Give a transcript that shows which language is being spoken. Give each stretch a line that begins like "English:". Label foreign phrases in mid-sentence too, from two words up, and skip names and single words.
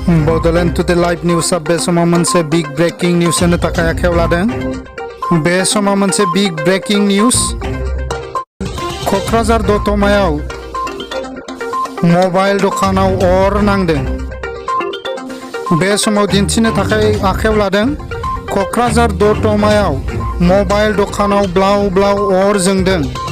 English: Bodoland to the live news
Bodo: बे समाव मोनसे
English: big breaking news
Bodo: होनो थाखाय आखायाव लादों। बे समाव मोनसे
English: big breaking news
Bodo: क'क्राझार दतमायाव मबाइल दखानाव अर नांदों। बे समाव दिन्थिनो थाखाय आखायाव लादों क'क्राझार दतमायाव मबाइल दखानाव ब्लाव ब्लाव अर जोंदों।